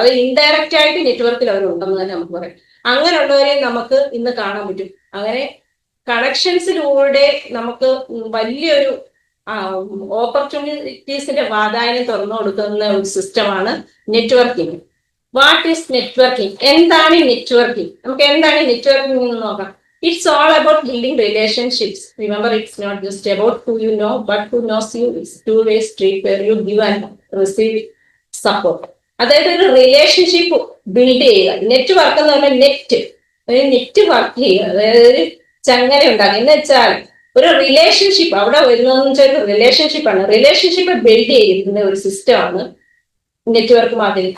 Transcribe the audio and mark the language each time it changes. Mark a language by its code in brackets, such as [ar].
[ml] അത് ഇൻഡയറക്റ്റ് ആയിട്ട് നെറ്റ്വർക്കിൽ അവരുണ്ടെന്ന് തന്നെ നമുക്ക് പറയാം. അങ്ങനെയുള്ളവരെ നമുക്ക് ഇന്ന് കാണാൻ പറ്റും. അങ്ങനെ കണക്ഷൻസിലൂടെ നമുക്ക് വലിയൊരു ഓപ്പർച്യൂണിറ്റീസിന്റെ വാതായനം തുറന്നു കൊടുക്കുന്ന ഒരു സിസ്റ്റമാണ് നെറ്റ്വർക്കിംഗ്. [en] What is networking? [ml] എന്താണ് നെറ്റ്വർക്കിംഗ്? നമുക്ക് എന്താണ് നെറ്റ്വർക്കിംഗ് എന്ന് നോക്കാം. [en] It's all about building relationships. Remember, it's not just about who you know, but who knows you. It's two-way street where you give and receive support. [ml] അതായത് ഒരു relationship build ചെയ്യുക. Network എന്ന് പറഞ്ഞാൽ net work ചെയ്യുക, അതായത് ഒരു ചങ്ങല ഉണ്ടാക്കുക. എന്ന് വെച്ചാൽ ഒരു റിലേഷൻഷിപ്പ് അവിടെ വരുന്നതെന്ന് വെച്ചാൽ റിലേഷൻഷിപ്പാണ്. റിലേഷൻഷിപ്പ് ബിൽഡ് ചെയ്യുന്ന ഒരു സിസ്റ്റമാണ് നെറ്റ്വർക്ക് മാർക്കറ്റിംഗ്.